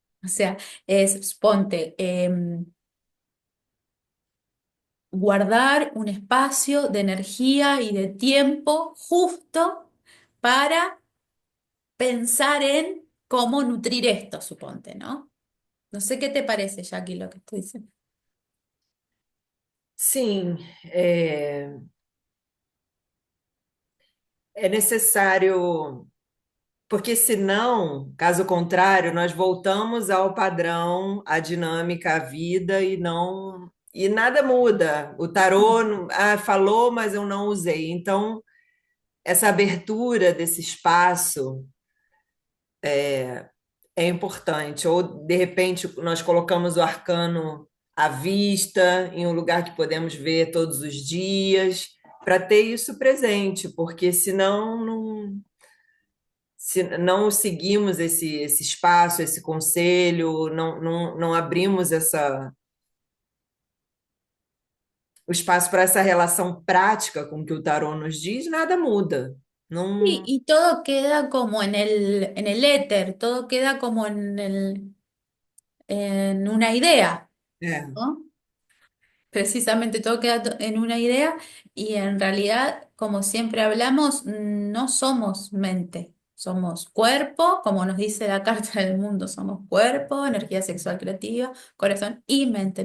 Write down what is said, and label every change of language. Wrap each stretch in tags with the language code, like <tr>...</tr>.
<es>O sea, es, ponte, guardar un espacio de energía y de tiempo justo para pensar en cómo nutrir esto, suponte, ¿no? No sé qué te parece, Jackie, lo que estoy diciendo.</es> <pt>Sim, é necessário, porque senão, caso contrário, nós voltamos ao padrão, à dinâmica, à vida e nada muda. O tarô, falou, mas eu não usei. Então, essa abertura desse espaço é importante. Ou, de repente, nós colocamos o arcano à vista, em um lugar que podemos ver todos os dias, para ter isso presente, porque senão não, se não seguimos esse espaço, esse conselho, não abrimos o espaço para essa relação prática com o que o tarô nos diz, nada muda. Não,</pt> <es>Y todo queda como en el éter, todo queda como en una idea,</es> <pt>é.</pt> <es>¿no? precisamente todo queda en una idea y en realidad, como siempre hablamos, no somos mente, somos cuerpo, como nos dice la Carta del Mundo, somos cuerpo, energía sexual creativa, corazón y mente.</es>